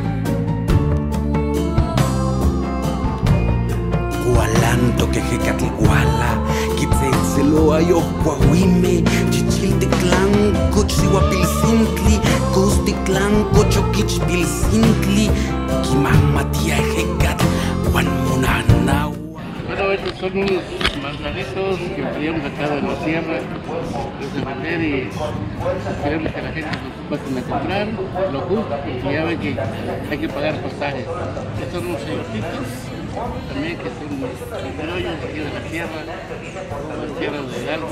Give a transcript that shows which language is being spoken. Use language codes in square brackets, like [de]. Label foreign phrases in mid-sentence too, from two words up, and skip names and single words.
[nah] Gualanto quejecatliguala, quitzetzeloa yohuahuime, chichilteclanco, sihuapilsintli, costiclanco, choquichpilsintli, quimamatia ejecatl, guanmonanaua. [es] Bueno, estos son unos manzanitos que traíamos acá de la sierra, desde vender, y queremos que la gente nos pasen a comprar, lo justo, y ya ven que hay que pagar pasajes. Estos son unos chayotitos, también que son criollos aquí de la sierra de Hidalgo.